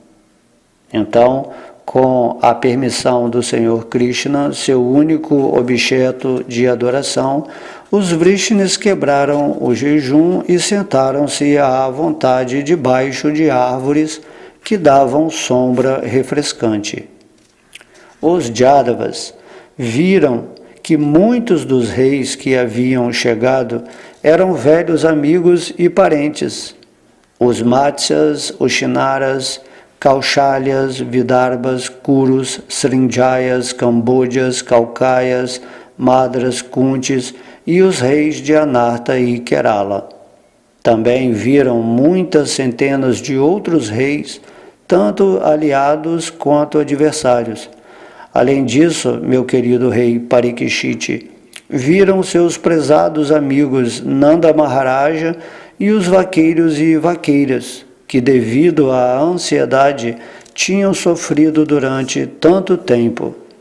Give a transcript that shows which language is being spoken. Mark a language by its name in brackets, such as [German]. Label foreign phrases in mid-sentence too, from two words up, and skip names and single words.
[Portuguese] Então, com a permissão do Senhor Krishna, seu único objeto de adoração, os Vrishnis quebraram o jejum e sentaram-se à vontade debaixo de árvores que davam sombra refrescante. Os Jadavas viram que muitos dos reis que haviam chegado eram velhos amigos e parentes. Os Matsyas, Ushinaras, Kaushalyas, Vidarbhas, Kurus, Srinjayas, Cambodjas, Calcaias, Madras, Kuntis e os reis de Anarta e Kerala. Também viram muitas centenas de outros reis, tanto aliados quanto adversários. Além disso, meu querido rei Parikshit, viram seus prezados amigos Nanda Maharaja e os vaqueiros e vaqueiras, que devido à ansiedade tinham sofrido durante tanto tempo.